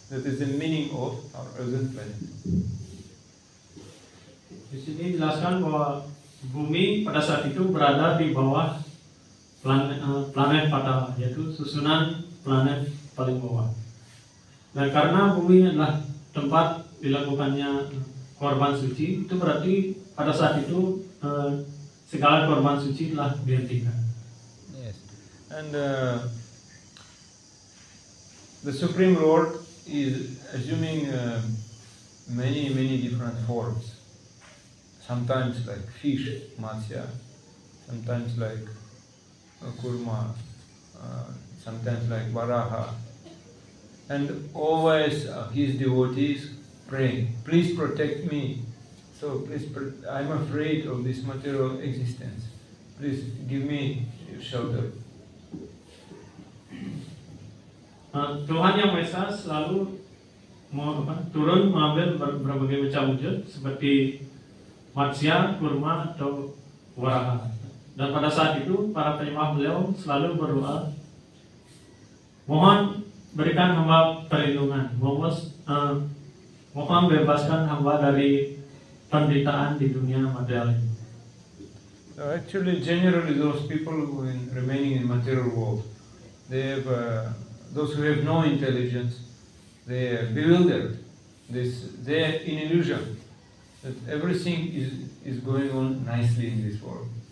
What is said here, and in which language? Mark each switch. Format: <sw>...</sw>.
<en>That is the meaning of our present planet.</en> <id>Di sini dijelaskan bahwa bumi pada saat itu berada di bawah planet Patala, yaitu susunan planet paling bawah. Dan karena bumi adalah tempat dilakukannya korban suci, itu berarti pada saat itu segala korban suci telah dihentikan.</id> <en>Yes, and the Supreme Lord is assuming many different forms. Sometimes like fish, Matsya, sometimes like Kurma, sometimes like Varaha, and always his devotees praying, "Please protect me. So please, I'm afraid of this material existence. Please give me shelter."</en> <id>Tuhan Yang Maha Esa selalu turun mengambil berbagai macam wujud seperti Matsya, Kurma, atau Waraha. Dan pada saat itu para penyembah beliau selalu berdoa, mohon berikan hamba perlindungan, mohon bebaskan hamba dari penderitaan di dunia material ini.</id> <en>So actually, generally, those people who are remaining in material world, they have those who have no intelligence, they are bewildered. they're in illusion that everything is going on nicely in this world.</en>